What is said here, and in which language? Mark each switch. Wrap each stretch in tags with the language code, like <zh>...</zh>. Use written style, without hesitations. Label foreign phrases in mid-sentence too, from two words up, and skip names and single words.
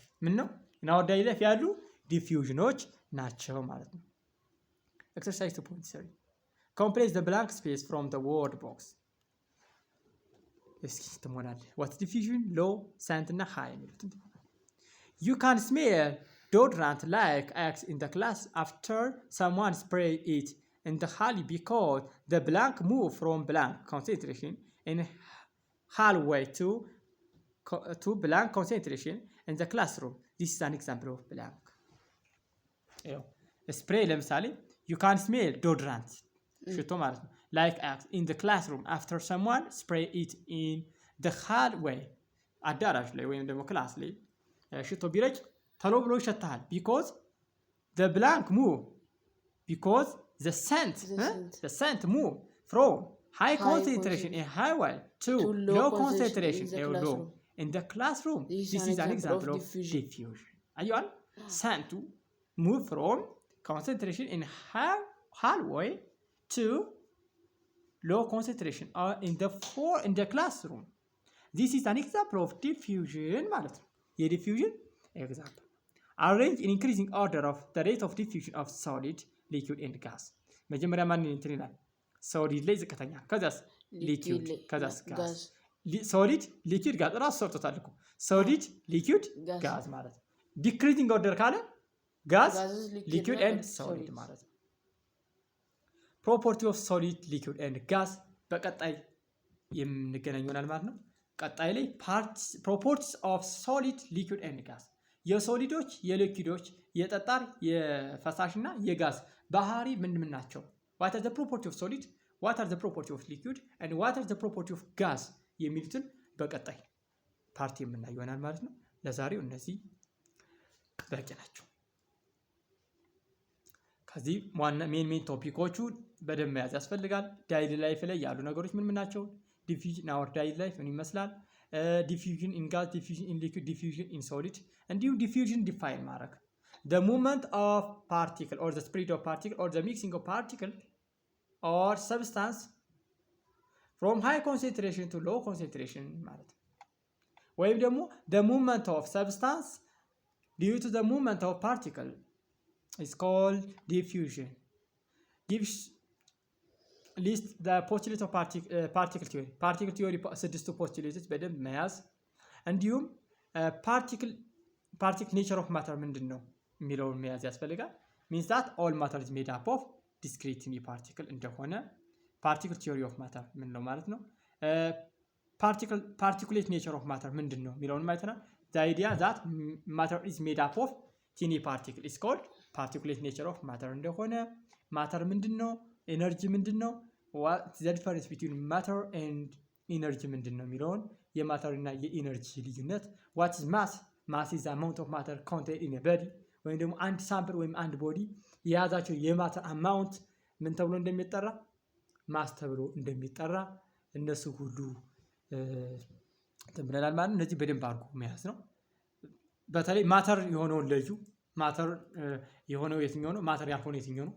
<am>ምን ነው?</am> <en>in our daily life</en> <am>ያሉ ዲፊውዥኖች ናቸው ማለት ነው።</am> <en>exercise 2.3 complete the blank space from the word box.</en> <am>እስኪ ትሞላለህ።</am> <en>what diffusion low scent እና high የሚሉትን you can smell deodorant like X in the class after someone spray it in the hallway because the blank move from blank concentration in hallway to blank concentration in the classroom. This is an example of blank. spray ለምሳሌ you can smell deodorant</en> <am>ሽቶ ማለት ነው</am> <en>like X in the classroom after someone spray it in the hallway</en> <am>አዳራሽ ላይ ወይም ደግሞ ክላስ ላይ ሽቶ ቢረጭ ተሎ ብሎ ይሸታል</am> <en>because the blank move because the scent move from high concentration in hallway to low concentration in the classroom. This is an example of diffusion. አየዋል scent move from concentration in hallway to low concentration in the classroom. This is an example of diffusion</en> <am>ማለት ነው። የዲፊውዥን ኤግዛምፕል</am> <en>arrange in increasing order of the rate of diffusion of solid, liquid and gas.</en> <am>መጀመሪያ ማን እንትን ይላል? solid ላይ ዝቅተኛ፣ ከዛስ liquid፣ ከዛስ gas።</am> <en>solid liquid gas</en> <am>ራሱ ሰርቶታል እኮ</am> <en>solid liquid gas</en> <am>ማለት ነው።</am> <en>decreasing order</en> <am>ካለ</am> <en>gas liquid and solid</en> <am>ማለት ነው።</am> <en>property of solid, liquid and gas</en> <am>በቀጣይ የምንገናኝ ይሆናል ማለት ነው። ቀጣይ ላይ</am> <en>properties of solid, liquid and gas</en> <am>የሶሊዶች፣ የሊኩዊዶች፣ የጠጣር፣ የፈሳሽና የጋዝ ባህሪ ምን ናቸው?</am> <en>what are the property of solid, what are the property of liquid and what are the property of gas</en> <am>የሚሉትን በቀጣይ ፓርቲ የምናየው ይሆናል ማለት ነው። ለዛሬው እነዚህ በቂ ናቸው። ከዚህ ዋና</am> <en>main topics</en> <am>በደንብ መያዝ ያስፈልጋል።</am> <en>daily life</en> <am>ላይ ያሉ ነገሮች ምን ናቸው?</am> <en>diffusion our daily life</en> <am>ምን ይመስላል?</am> <en>diffusion in gas, diffusion in liquid, diffusion in solid እንዲሁም diffusion define ማድረግ the movement of particle or the spread of particle or the mixing of particle or substance from high concentration to low concentration</en> <am>ማለት ወይም ደግሞ</am> <en>the movement of substance due to the movement of particle is called diffusion. gives list the postulate of particle theory</en> <am>ስድስቱ ፖስቱሌቶች በደንብ መያዝ እንዲሁም</am> <en>particle nature of matter</en> <am>ምንድን ነው የሚለውን መያዝ ያስፈልጋል።</am> <en>means that all matter is made up of discrete particle እንደሆነ particle theory of matter</en> <am>ምን ነው ማለት ነው።</am> <en>particulate nature of matter</en> <am>ምንድን ነው የሚለውን አይተናል።</am> <en>the idea that matter is made up of tiny particle is called particulate nature of matter</en> <am>እንደሆነ matter ምንድን ነው፣ ኤነርጂ ምንድን ነው፣</am> <en>what is the difference between matter and energy</en> <am>ምንድን ነው የሚለውን የማተር እና የኢነርጂ ልዩነት</am> <en>what is mass mass is amount of matter contained in a body</en> <am>ወይም ደግሞ አንድ ሳምፕል ወይም አንድ ቦዲ የያዛቸው የማተር አማውንት ምን ተብሎ እንደሚጠራ ማስ ተብሎ እንደሚጠራ እነሱ ሁሉ ተብለናል ማለት ነው። እነዚህ በደንብ አድርጎ መያዝ ነው። በተለይ ማተር የሆነውን ለዩ። ማተር የሆነው የትኛው ነው? ማተር ያልሆነው የትኛው ነው?</am>